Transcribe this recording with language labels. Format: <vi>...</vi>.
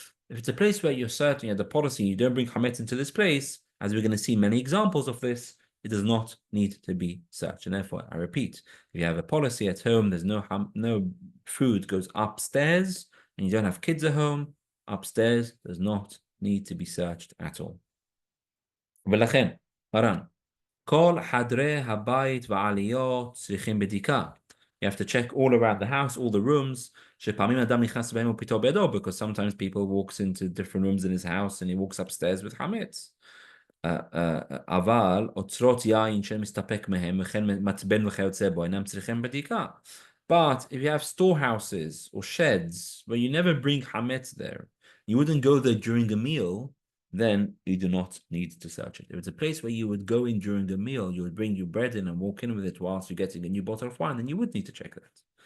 <en>If it's a place where you're certain you have the policy, you don't bring hametz into this place, as we're going to see many examples of this, it does not need to be searched. And therefore, I repeat, if you have a policy at home, there's no food goes upstairs, and you don't have kids at home, upstairs does not need to be searched at all.</en> <he>ולכן, הר"ן, כל חדרי הבית והעליות צריכים בדיקה.</he> <en>You have to check all around the house, all the rooms,</en> <he>שפעמים אדם נכנס בהם ופתאום בידו,</he> <en>because sometimes people walks into different rooms in his house and he walks upstairs with חמץ.</en> <he>אבל אוצרות יין שמסתפק מהם וכן מצבן וכיוצא בו אינם צריכים בדיקה.</he> <en>But if you have storehouses or sheds where you never bring hametz there, you wouldn't go there during a meal, then you do not need to search it. If it's a place where you would go in during a meal, you would bring your bread in and walk in with it whilst you're getting a new bottle of wine, then you would need to check that.</en>